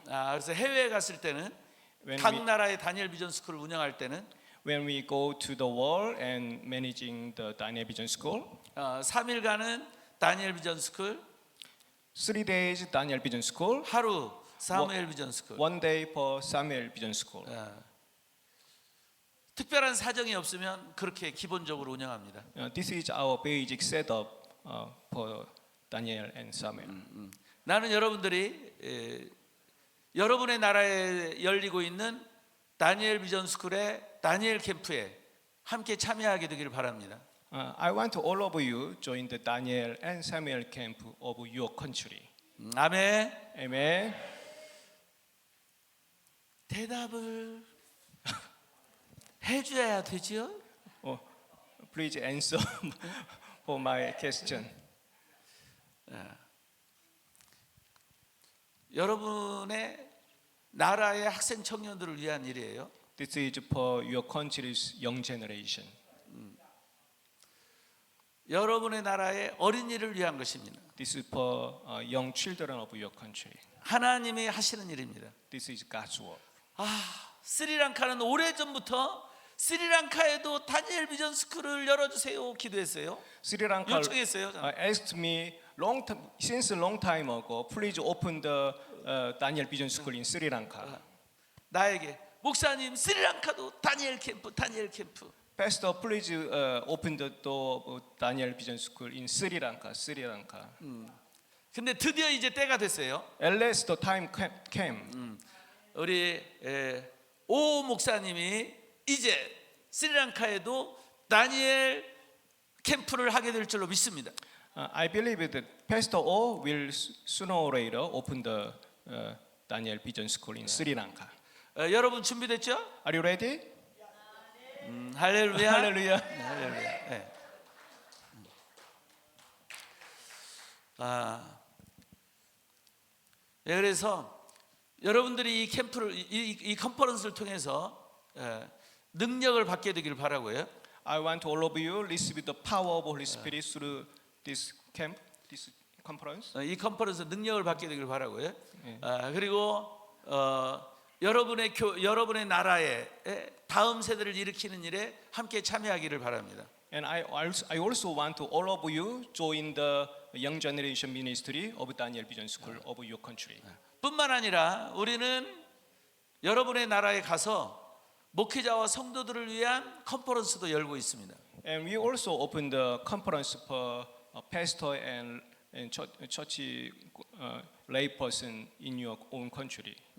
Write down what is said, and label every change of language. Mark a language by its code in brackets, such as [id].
[ko] 그래서 해외에 갔을 때는 [en] When [ko] 각 [en] we, [ko] 나라의 다니엘 비전 스쿨을 운영할 때는 [en] when we go to the world and managing the Daniel Vision School, [ko] 3일간은 다니엘 비전 스쿨, [en] 3 days Daniel Vision School, [ko] 하루 사무엘 비전 스쿨. [en] 1 day for Samuel Vision School. [ko] 특별한 사정이 없으면 그렇게 기본적으로 운영합니다. [en] This is our basic setup for Daniel and Samuel. [ko] 나는 여러분들이 여러분의 나라에 열리고 있는 다니엘 비전 스쿨의 다니엘 캠프에 함께 참여하게 되기를 바랍니다. [en] I want all of you join the Daniel and Samuel camp of your country. [ko] 아멘. [en] Amen. [ko] 대답을 해줘야 되지요. [en] Please answer for my question. [ko] 여러분의 나라의 학생 청년들을 위한 일이에요. [en] This is for your country's young generation. [ko] 여러분의 나라의 어린이를 위한 것입니다. [en] This is for young children of your country. [ko] 하나님이 하시는 일입니다. [en] This is God's work. [ko] 스리랑카는 오래전부터 스리랑카에도 다니엘 비전 스쿨을 열어주세요 기도했어요. [en] Sri Lanka [ko] 요청했어요. [en] asked me since a long time ago, please open the Daniel Vision School in Sri Lanka. [ko] 나에게 목사님 스리랑카도 다니엘 캠프. [en] Pastor, please open the door of Daniel Vision School in Sri Lanka. [ko] 근데 드디어 이제 때가 됐어요. [en] At last the time came. [ko] 우리 오 목사님이 이제 스리랑카에도 다니엘 캠프를 하게 될 줄로 믿습니다. [en] I believe that Pastor O will sooner or later open the Daniel Vision School in Sri Lanka. [ko] 여러분 준비됐죠? [en] Are you ready? [ko] 할렐루야. 할렐루야. 할렐루야. 네. 그래서 여러분들이 이 캠프를 이 컨퍼런스를 통해서 능력을 받게 되기를 바라고요. [en] I want all of you receive the power of Holy Spirit through this camp. conference. [ko] 이 컨퍼런스 능력을 받게 되길 바라고요. 예. 그리고 여러분의 나라에 다음 세대를 일으키는 일에 함께 참여하기를 바랍니다. [en] And I also want to all of you join the young generation ministry of Daniel Vision School of your country. [ko] 뿐만 아니라 우리는 여러분의 나라에 가서 목회자와 성도들을 위한 컨퍼런스도 열고 있습니다. [en] And we also open the conference for pastor and church lay person in your own country.